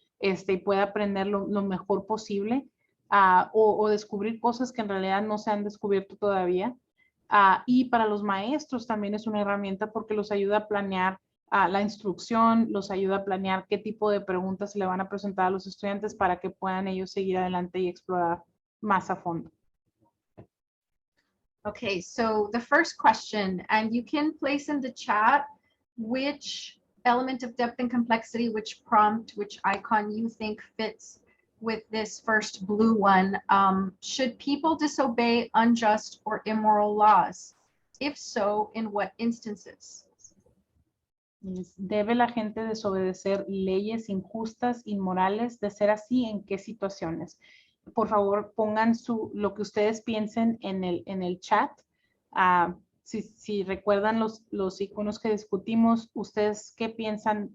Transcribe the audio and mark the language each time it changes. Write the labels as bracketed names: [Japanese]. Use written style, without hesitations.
[Spanish] Y pueda aprender lo mejor posible. O descubrir cosas que en realidad no se han descubierto todavía. Y para los maestros también es una herramienta porque los ayuda a planear la instrucción, los ayuda a planear qué tipo de preguntas se le van a presentar a los estudiantes para que puedan ellos seguir adelante y explorar más a fondo. [English] Okay, so the first question, and you can place in the chat which element of depth and complexity, which prompt, which icon you think fits with this first blue one. Should people disobey unjust or immoral laws? If so, in what instances? [Spanish] ¿Debe la gente desobedecer leyes injustas, inmorales? De ser así, ¿en qué situaciones? Por favor, pongan lo que ustedes piensen en el chat. Si recuerdan los iconos que discutimos, ¿ustedes qué piensan?